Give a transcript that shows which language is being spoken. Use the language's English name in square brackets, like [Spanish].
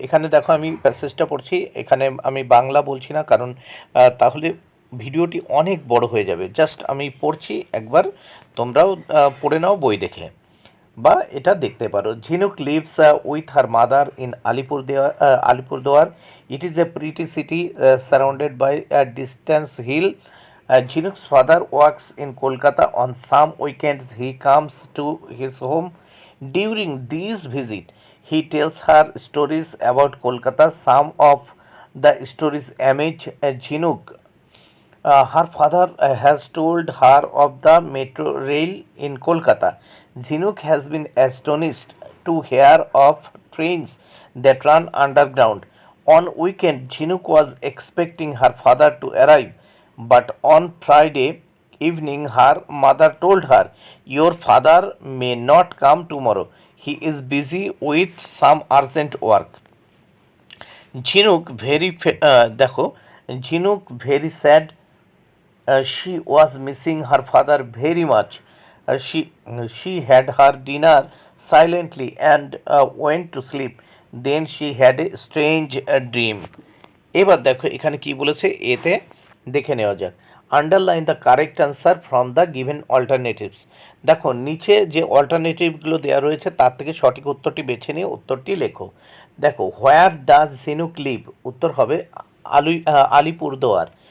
[Bangla] এখানে দেখো আমি প্যাসেজটা পড়ছি, এখানে আমি বাংলা বলছি না, কারণ তাহলে ভিডিওটি অনেক বড় হয়ে যাবে। জাস্ট আমি পড়ছি, একবার তোমরাও পড়ে নাও বই দেখে, বা এটা দেখতে পারো। [English] Jhinuk lives with her mother in Alipurduar. It is a pretty city surrounded by distance hill. Jhinuk's father works in Kolkata. On some weekends he comes to his home. During these visits he tells her stories about Kolkata. Some of the stories amaze Jhinuk. Her father has told her of the metro rail in Kolkata. Jhinuk has been astonished to hear of trains that run underground. On weekend, Jhinuk was expecting her father to arrive, but on Friday evening, her mother told her, "Your father may not come tomorrow. He is busy with some urgent work." Jhinuk দেখো, Jhinuk very sad. She was missing her father very much. She had her dinner silently and went to sleep. Then she had a strange dream. [Bangla] এবার দেখো এখানে কি বলেছে, এতে দেখে নেওয়া যাক। [English] Underline the correct answer from the given alternatives. [Bangla] দেখো নিচে যে অল্টারনেটিভগুলো দেওয়া রয়েছে তার থেকে সঠিক উত্তরটি বেছে নিয়ে উত্তরটি লেখো। দেখো, [English] where does Jhinuk live, [Bangla] উত্তর হবে আলিপুরদুয়ার।